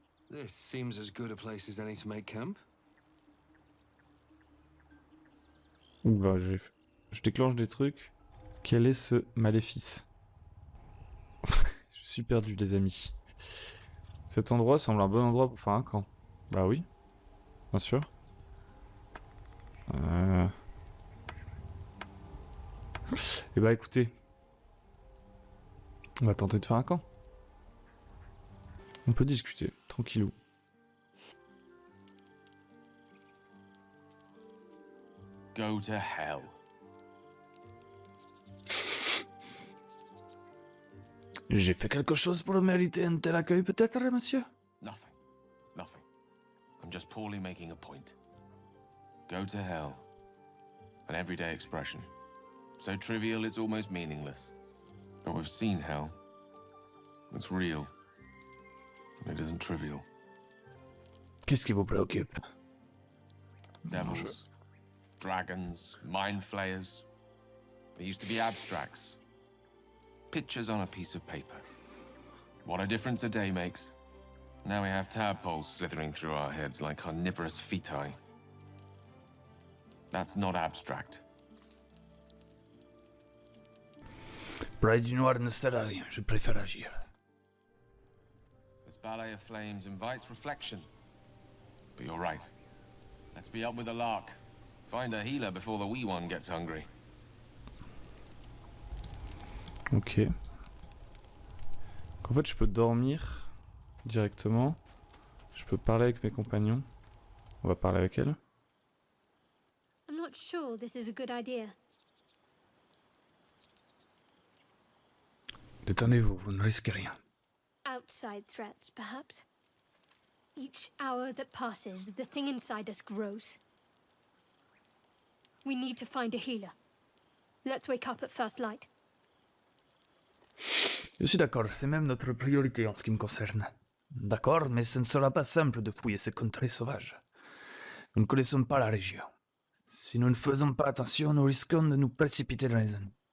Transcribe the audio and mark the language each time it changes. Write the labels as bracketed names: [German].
[English] This seems as good a place as any to make camp. [French] Oula, je déclenche des trucs. Quel est ce maléfice? Je suis perdu, les amis. Cet endroit semble un bon endroit pour faire un camp. Bah oui, bien sûr. Et bah écoutez, on va tenter de faire un camp. On peut discuter, tranquillou. [English] Go to hell. [French] J'ai fait quelque chose pour mériter un tel accueil peut-être, monsieur? [English] Nothing. Nothing. I'm just poorly making a point. Go to hell. An everyday expression. So trivial it's almost meaningless. But we've seen hell. It's real. And it isn't trivial. [French] Qu'est-ce qui vous préoccupe? [English] Devils, dragons, mind flayers. They used to be abstracts. Pictures on a piece of paper. What a difference a day makes. Now we have tadpoles slithering through our heads like carnivorous feti. That's not abstract. [French] Près du noir ne sert à rien, je préfère agir. [English] This ballet of flames invites reflection. But you're right. Let's be up with the lark. Find a healer before the wee one gets hungry. Ok. [French] En fait, je peux dormir directement. Je peux parler avec mes compagnons. On va parler avec elle. [English] I'm not sure this is a good idea. [French] Détendez-vous, vous ne risquez rien. [English] Outside threats, perhaps? Each hour that passes, the thing inside us grows. We need to find a healer. Let's wake up at first light. [French] Je suis d'accord, c'est même notre priorité en ce qui me concerne. D'accord, mais ce ne sera pas simple de fouiller ces contrées sauvages. Nous ne connaissons pas la région. Si nous ne faisons pas attention, nous risquons de nous précipiter dans les ennuis.